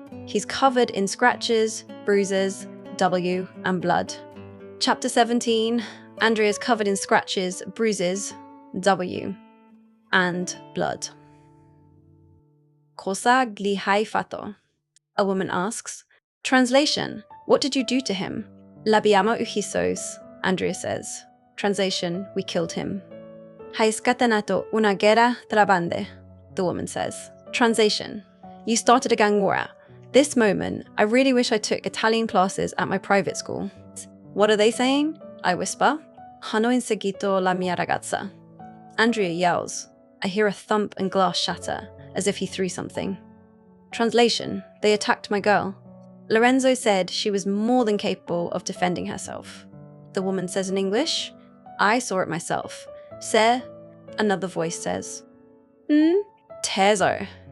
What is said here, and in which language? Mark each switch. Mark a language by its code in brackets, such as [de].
[en] He's covered in scratches, bruises, W, and blood. Chapter 17, Andria's covered in scratches, bruises, W, and blood. [it] Cosa gli hai fatto? [en] A woman asks. Translation, what did you do to him? [it] L'abbiamo ucciso, Andria says. [en] Translation, we killed him. [it] Hai scatenato una guerra tra bande, [en] the woman says. Translation, you started a gang war. This moment, I really wish I took Italian classes at my private school. What are they saying? I whisper. [it] Hanno inseguito la mia ragazza. [en] Andria yells. I hear a thump and glass shatter, as if he threw something. Translation: they attacked my girl. Lorenzo said she was more than capable of defending herself. The woman says in English. I saw it myself. Se, another voice says. Tezo.